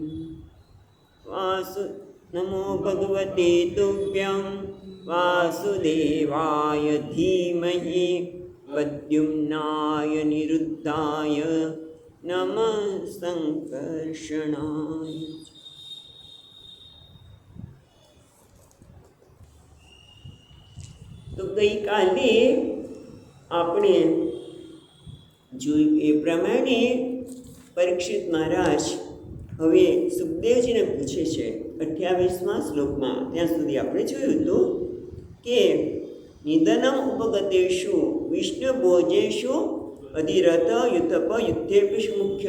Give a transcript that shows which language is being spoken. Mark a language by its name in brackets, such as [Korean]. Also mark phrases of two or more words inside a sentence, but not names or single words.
[Sanskrit] नमो भगवते तुभ्यं वासुदेवाय धीमहि प्रद्युम्नाय निरुद्धाय नमः संकर्षणाय। [Gujarati] તો ગઈ કાલે આપણે જોયું એ પ્રમાણે પરીક્ષિત મહારાજ હવે સુખદેવજીને પૂછે છે 28મા શ્લોકમાં. ત્યાં સુધી આપણે જોયું હતું કે [Sanskrit] निधनम उपगतेषु विष्णुभोजेषु अधिरथ युथप युद्धेषु मुख्यम.